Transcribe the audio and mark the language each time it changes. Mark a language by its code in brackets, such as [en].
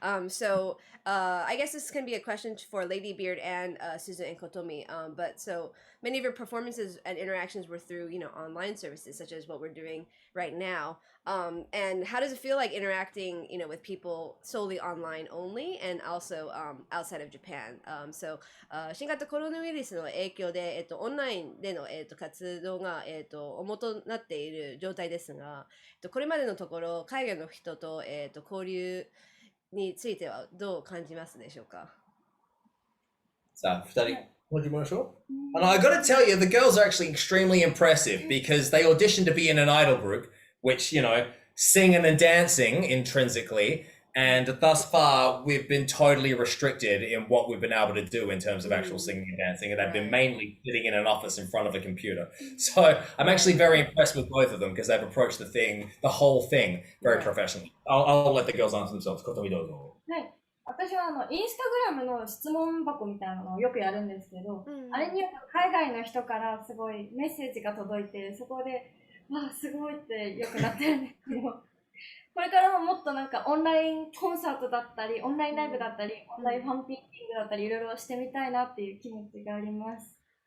[en] So I guess this can be a question for Ladybeard and Suzu and Kotomi. But so many of your performances and interactions were through online services such as what we're doing right now. And how does it feel like interacting with people solely online only and also outside of Japan? [ja] So 新型コロナウイルスの影響で、オンラインでの、活動が、主となっている状態ですが、これまでのところ海外の人と、交流についてはどう感じますでしょうか？さあ、2人、 [en] what do you want to show? And I gotta tell you, the girls are actually extremely impressive because they auditioned to be in an idol group, which, singing and dancing intrinsically. And thus far, we've been totally restricted in what we've been able to do in terms of actual singing and dancing. And they've been mainly sitting in an office in front of a computer. So I'm actually very impressed with both of them because they've approached the whole thing, very professionally. I'll let the girls answer themselves. Kotomi dozo. [ja] 私はインスタグラムの質問箱みたいなのをよくやるんですけど、あれによく海外の人からすごいメッセージが届いて、そこで、わあ、すごいってよくなってるんですけど、これからももっとなんかオンラインコンサートだったり、オンラインライブだったり、オンラインファンピーティングだったり、いろいろしてみたいなっていう気持ちがあります。